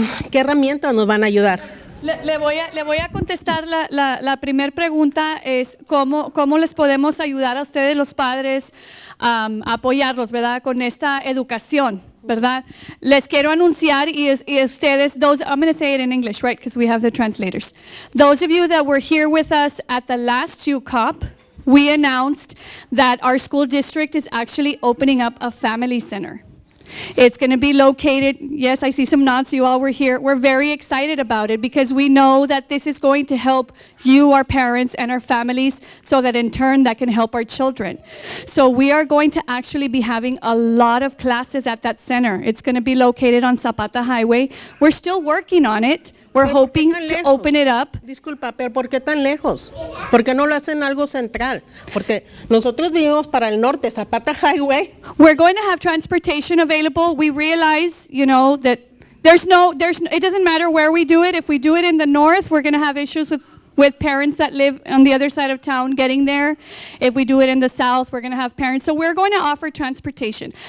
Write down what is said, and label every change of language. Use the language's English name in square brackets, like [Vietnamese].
[Spanish] ¿Qué herramientas nos van a ayudar? Le voy a contestar la primera pregunta, es cómo les podemos ayudar a ustedes los padres a apoyarlos, ¿verdad? Con esta educación, ¿verdad? Les quiero anunciar y ustedes, [English] I'm going to say it in English, right? Because we have the translators. Those of you that were here with us at the last UCOP, we announced that our school district is actually opening up a family center. It's going to be located, yes, I see some nods, you all were here. We're very excited about it because we know that this is going to help you, our parents, and our families, so that in turn that can help our children. So we are going to actually be having a lot of classes at that center. It's going to be located on Zapata Highway. We're still working on it. We're hoping to open it up. [Spanish] Disculpa, pero ¿por qué tan lejos? ¿Por qué no lo hacen algo central? Porque nosotros vivimos para el norte, Zapata Highway. [English] We're going to have transportation available. We realize, that it doesn't matter where we do it. If we do it in the north, we're going to have issues with parents that live on the other side of town getting there. If we do it in the south, we're going to have parents. So we're going to offer transportation.